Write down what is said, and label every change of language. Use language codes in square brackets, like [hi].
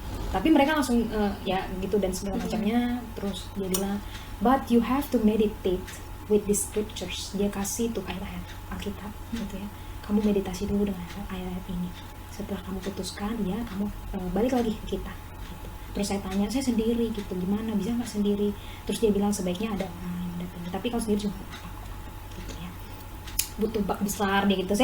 [id] Tapi mereka langsung ya gitu dan segala macamnya. Terus dia bilang, [en] but you have to meditate with the scriptures. [id] Dia kasih tuh ayat-ayat Alkitab gitu ya. Kamu meditasi dulu dengan ayat-ayat ini. Setelah kamu putuskan, ya kamu balik lagi ke kita. Gitu. Terus saya tanya, saya sendiri gitu, gimana bisa nggak sendiri? Terus dia bilang sebaiknya ada orang yang datang. Tapi kalau sendiri juga nggak apa-apa gitu ya. Butuh bak besar deh gitu.